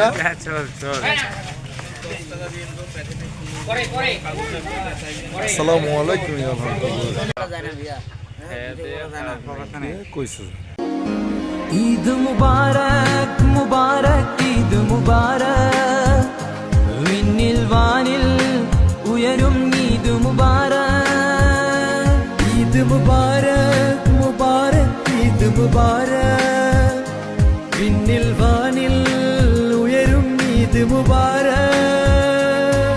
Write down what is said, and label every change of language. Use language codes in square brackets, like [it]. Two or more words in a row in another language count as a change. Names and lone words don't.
[bn] চল চল [ar] السلام عليكم [bn] কইছো [ml] ঈদ মুবারক মুবারক ঈদ মুবারক വിണ്ണിൽ വാനിൽ ഉയരും ഈദ് മുബാരക് ഈദ് മുബാരക് മുബാരക് ഈദ് മുബാരക് വിണ്ണിൽ വാനിൽ ഉയരും ഈദ് മുബാരക്